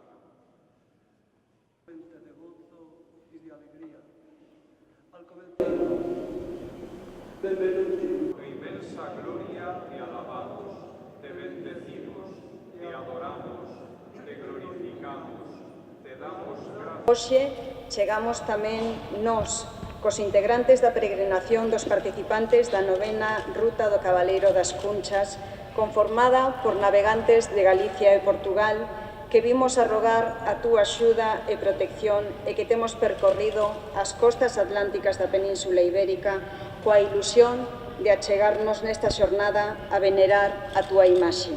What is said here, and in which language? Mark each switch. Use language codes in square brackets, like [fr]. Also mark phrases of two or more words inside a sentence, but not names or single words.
[es] De gozo y de alegría. Al comenzar, benvenuti. Tu inmensa gloria te alabamos, te bendecimos, te adoramos, te glorificamos, te damos gracias. [gl] Hoxe chegamos tamén nós, cos integrantes da peregrinación dos participantes da novena Ruta do Cabaleiro das Cunchas, conformada por navegantes de Galicia e Portugal, que vimos a rogar a túa axuda e protección e que temos percorrido as costas atlánticas da Península Ibérica coa ilusión de achegarnos nesta xornada a venerar a túa imaxe.